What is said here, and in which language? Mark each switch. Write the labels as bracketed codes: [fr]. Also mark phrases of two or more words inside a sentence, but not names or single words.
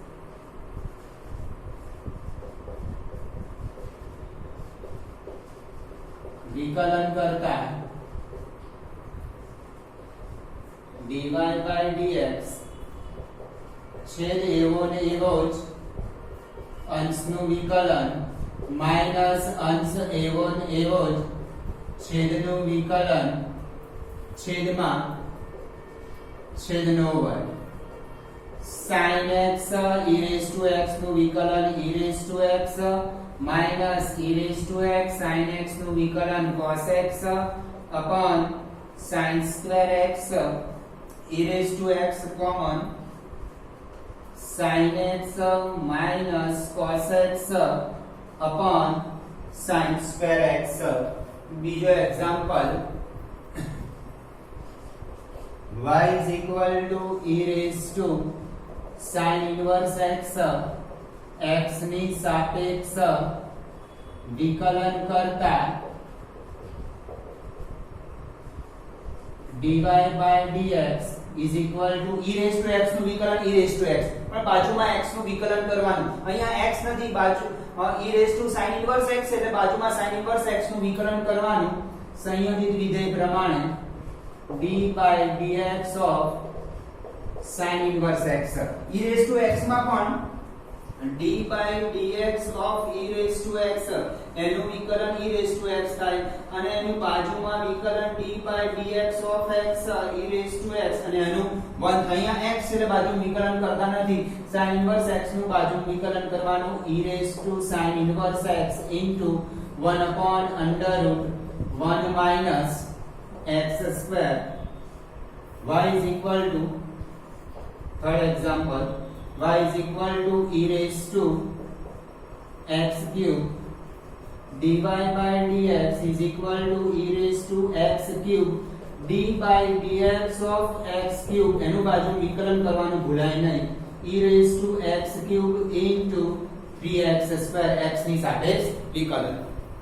[gu] વિકલન કરતા [en] dy by dx [gu] છેદ એવો ને એવો જ અંશનું વિકલન માઈનસ અંશ એવો ને એવો જ છેદનું વિકલન છેદમાં છેદનો વર્ગ [en] sin x e raised to x [gu] નું વિકલન [en] e raised to x minus e raised to x sin x [gu] નું વિકલન [en] cos x upon sin square x e raised to x common sin x minus cos x upon sin square x [gu] બીજો એક્ઝામ્પલ [en] y is equal to e raised to sin inverse x x [gu] ની સાપેક્ષ વિકલન કરતા [en] dy by dx is equal to e raised to x [gu] નું વિકલન [en] e raised to x [gu] પણ બાજુમાં x નું વિકલન કરવાનું અહીંયા x નથી બાજુ [en] e raised to sin inverse x [gu] એટલે બાજુમાં [en] sin inverse x [gu] નું વિકલન કરવાનું સંયોજિત વિધેય પ્રમાણે [en] d by dx of sin inverse x e raised to x [gu] માં પણ [en] d by dx of e raised to x [gu] એનું વિકલન [en] e raised to x [gu] થાય અને એની બાજુમાં વિકલન [en] d by dx of x e raised to x અને [gu] એનું 1 અહીંયા x એટલે બાજુ વિકલન કરતા નથી [en] sin inverse x [gu] નું બાજુ વિકલન કરવાનું [en] e raised to sin inverse x into 1 upon under root 1 minus x square y is equal to third example y is equal to e raised to x cube dy by dx is equal to e raised to x cube d by dx of x cube [gu] એનું બાજુ વિકલન કરવાનું ભૂલાય નહીં [en] e raised to x cube into 3x square x [gu] ની સાપેક્ષ વિકલન